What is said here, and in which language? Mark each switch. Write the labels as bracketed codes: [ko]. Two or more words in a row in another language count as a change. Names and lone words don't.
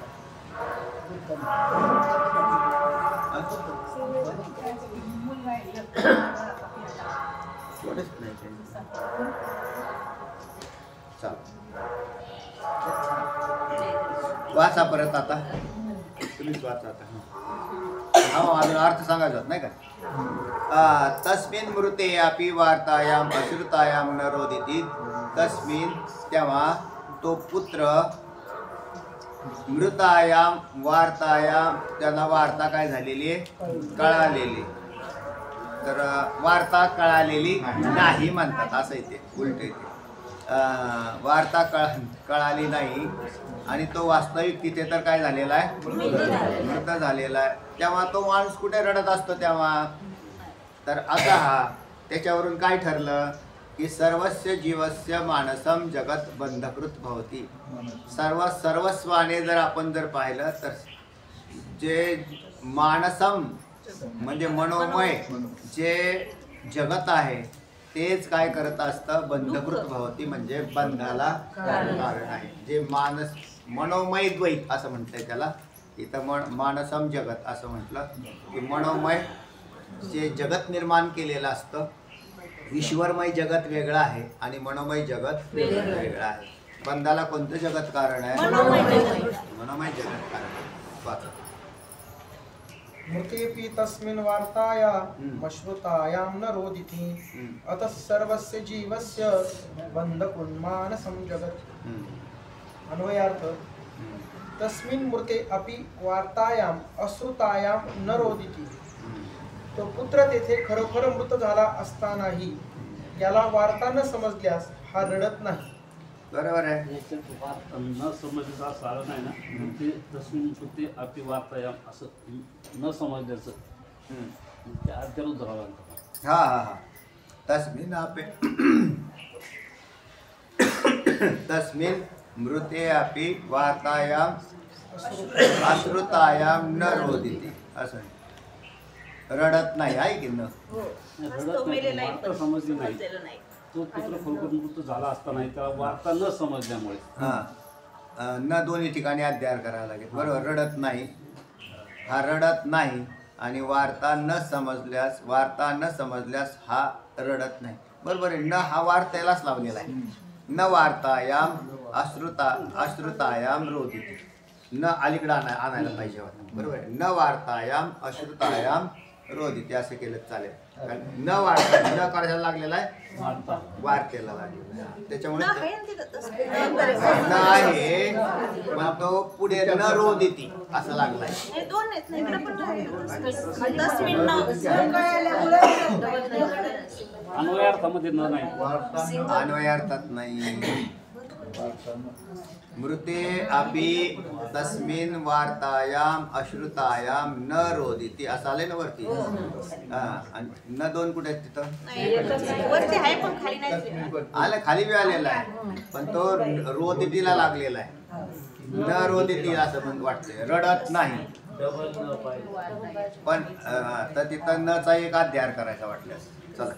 [mr] कोणच नाही. चल वाचा परत आता, तुम्हीच वाचा आता. हा अजून अर्थ सांगायचा नाही का? [sa] तस्मिन् मृते अपि वार्तायाम अश्रुतायाम न रोदिति, [mr] तस्मिन् तेव्हा तो पुत्र मृतायाम वार्तायाम, त्याला वार्ता काय झालेली आहे? कळालेली. तर वार्ता कळालेली नाही म्हणतात असं इथे उलट येते. वार्ता कळाली नाही आणि तो वास्तविक तिथे तर काय झालेला आहे? मृत झालेला आहे. तेव्हा तो माणूस कुठे रडत असतो तेव्हा? तर आता हा त्याच्यावरून काय ठरलं की [sa] सर्वस्य जीवस्य मानसम जगत बंधकृत भवती. [mr] सर्वस्वाने जर आपण जर पाहिलं तर जे मानसम म्हणजे मनोमय जे जगत आहे तेच काय करत असतं? [sa] बंधकृत भवती, [mr] म्हणजे बंधाला कारण आहे. जे मनोमय द्वैत असं म्हटलंय त्याला इथं. [sa] मानसम जगत [mr] असं म्हटलं की मनोमय जे जगत निर्माण केलेलं असतं. ईश्वरमय जगत वेगळं आहे आणि मनोमय जगत वेगळं आहे. बंधाला कोणतं जगत कारण आहे? मनोमय जगत कारण आहे. [sa] मृतेपि तस्मिन् वार्तायाम अश्रुतायां न रोदिति अतः सर्वस्य जीवस्य बन्धकुन्मानसं जगत्. अन्वयार्थ तस्मिन् मृते अपि वार्तायाम अश्रुतायां न रोदिति, [mr] तो पुत्र तेथे खरोखर मृत झाला असतानाही याला वार्ता न समजल्यास हा रडत नाही. बरोबर आहे. न समजण्याचा असं आलं नाही ना, ते [sa] तस्मिन् मृते अपि वार्तायाम [mr] असं न समजल्याचं त्या अद्यावत धरावं लागतं. [sa] हा हा हा तस्मिन् तस्मिन् मृते अपि वार्तायाम अश्रुतायाम न रोदिति, [mr] असं रडत नाही आहे की न? रडत नाही, वार्ता समजली नाही. तो पुत्र खरोखर मृत झाला असताना त्याला वार्ता न समजल्यामुळे हा न दोन्ही ठिकाणी अध्याय करावा लागेल. बरोबर. रडत नाही, हा रडत नाही आणि वार्ता न समजल्यास हा रडत नाही. बरोबर आहे. न हा वार्तेलाच लावलेला आहे. [sa] न वार्तायाम अश्रुतायाम रोदिति, [mr] न अलीकडे आणायला पाहिजे होतं. बरोबर आहे. [sa] न वार्तायाम अश्रुतायाम रोदिति असं केलं चालेल. [mr] न वार्ता न करायला लागलेला आहे, वार्तेला लागलेला आहे. त्याच्यामुळे न आहे पण तो पुढे [sa] न रोदिति [mr] असं लागलाय. अन्वयार्थामध्ये न नाही, अन्वयार्थात नाही. [sa] मृते अपि तस्मिन् वार्तायाम अश्रुतायाम न रोदिति [mr] असं आलंय ना वरती. न दोन कुठे आहेत तिथं? वरती आहे पण खाली नाही. आलं, खाली बी आलेला आहे पण तो रोदितीला लागलेला आहे. [sa] न रोदिति [mr] असं वाटतंय, रडत नाही. पण तर तिथं नचा एक अध्याय करायचा वाटल्यास चला.